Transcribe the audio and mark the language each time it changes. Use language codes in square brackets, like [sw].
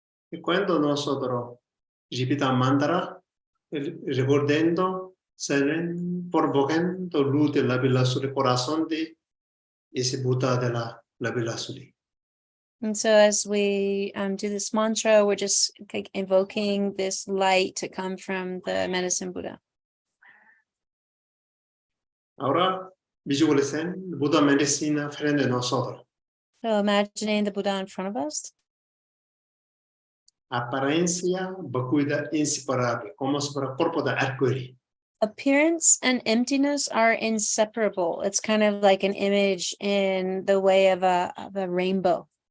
[es] Y cuando nosotros repitamos mantra, recordando, provocando luz de la vida azul, el corazón de ese Buda de la vida azul. [en] And so as we do this mantra, we're just like invoking this light to come from the Medicine Buddha. [es] Ahora visualicen Buda medicina frente a nosotros. [en] So imagining the Buddha in front of us. [es] Apariencia, vacuidad inseparable, como si fuera cuerpo de arcoíris. [en] Appearance and emptiness are inseparable. It's kind of like an image in the way of a rainbow.